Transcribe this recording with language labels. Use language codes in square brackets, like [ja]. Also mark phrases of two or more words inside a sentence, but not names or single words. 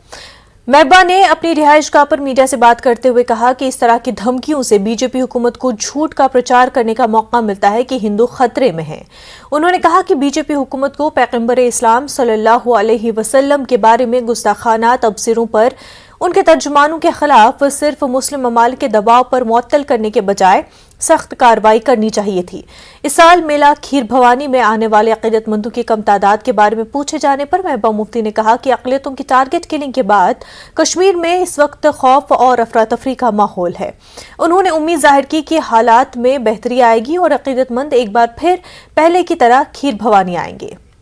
[ur] محبوبہ نے اپنی رہائش گاہ پر میڈیا سے بات کرتے ہوئے کہا کہ اس طرح کی دھمکیوں سے BJP حکومت کو جھوٹ کا پرچار کرنے کا موقع ملتا ہے کہ ہندو خطرے میں ہیں۔ انہوں نے کہا کہ BJP حکومت کو پیغمبر اسلام صلی اللہ علیہ وسلم کے بارے میں گستاخانہ تبصروں پر ان کے ترجمانوں کے خلاف صرف مسلم ممالک کے دباؤ پر معطل کرنے کے بجائے سخت کارروائی کرنی چاہیے تھی۔ اس سال میلہ کھیر بھوانی میں آنے والے عقیدت مندوں کی کم تعداد کے بارے میں پوچھے جانے پر محبوبہ مفتی نے کہا کہ اقلیتوں کی [en] target killing [ur] کے بعد کشمیر میں اس وقت خوف اور افراتفری کا ماحول ہے۔ انہوں نے امید ظاہر کی کہ حالات میں بہتری آئے گی اور عقیدت مند ایک بار پھر پہلے کی طرح کھیر بھوانی آئیں گے۔